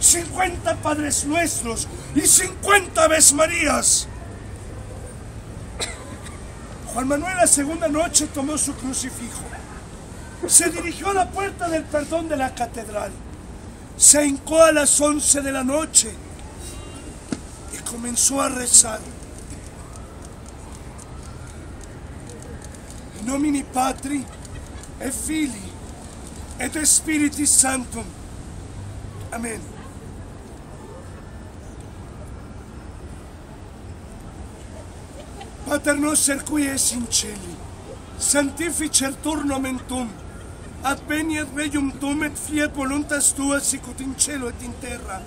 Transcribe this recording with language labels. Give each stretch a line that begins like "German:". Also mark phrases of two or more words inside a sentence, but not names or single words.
Spanish: 50 Padres Nuestros y 50 Aves Marías. Juan Manuel la segunda noche tomó su crucifijo, se dirigió a la puerta del perdón de la catedral, se hincó a las 11 de la noche y comenzó a rezar.
Latin: In nomine Patri et Filii et Spiritus Sanctum. Amén. Pater noster qui es in celi, sanctificetur nomen tuum, adveniat regnum tuum et fiat voluntas tua sicut in cielo et in terra.